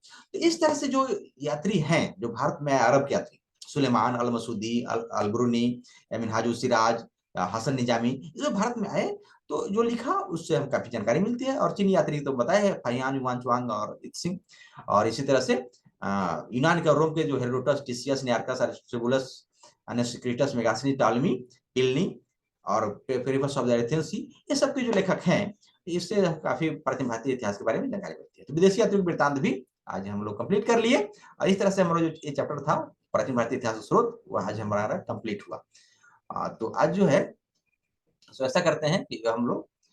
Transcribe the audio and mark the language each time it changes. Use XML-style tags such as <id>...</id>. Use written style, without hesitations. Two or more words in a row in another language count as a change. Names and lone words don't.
<hi>तो इस तरह से जो यात्री हैं जो भारत में अरब के यात्री, सुलेमान, अल मसूदी, अलबरूनी, मिनहाज सिराज, हसन निजामी, जो भारत में आए, तो जो लिखा उससे हम काफी जानकारी मिलती है। और चीनी यात्री तो बताए हैं, फाहियान, युवान चुआंग और इत्सिंग। और इसी तरह से यूनान के और रोम के जो हेरोडोटस, टिसियस, निआर्कस, अरिस्टोबुलस, अनेक्रिटस, मेगास्थनीज, टॉलमी, प्लिनी और पेरिप्लस ऑफ द एथेंस, ये सब के जो लेखक हैं, इससे काफी प्राचीन भारतीय इतिहास के बारे में जानकारी मिलती है। तो विदेशी यात्रियों के वृत्तांत भी आज हम लोग कंप्लीट कर लिए, और इस तरह से हमारा जो ये चैप्टर था प्राचीन भारतीय इतिहास स्रोत, वह आज हमारा कंप्लीट हुआ। तो आज जो है, तो ऐसा करते हैं कि हम लोग</hi>